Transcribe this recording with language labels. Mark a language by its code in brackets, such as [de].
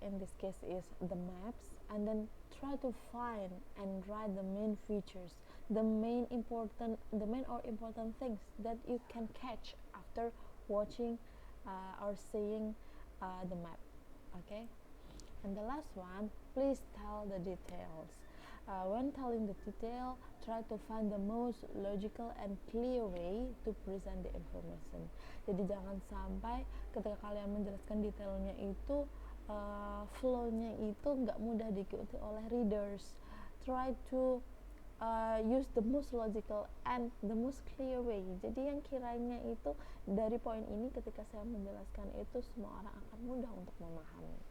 [en] In this case is the maps, and then try to find and write the main features, the main or important things that you can catch after watching or seeing the map. Okay, and the last one, please tell the details. When telling the detail, try to find the most logical and clear way to present the information. [id] Jadi jangan sampai ketika kalian menjelaskan detailnya itu flow-nya itu nggak mudah diikuti oleh readers. [en] Try to use the most logical and the most clear way. [id] Jadi yang kiranya itu dari poin ini ketika saya menjelaskan itu semua orang akan mudah untuk memahami.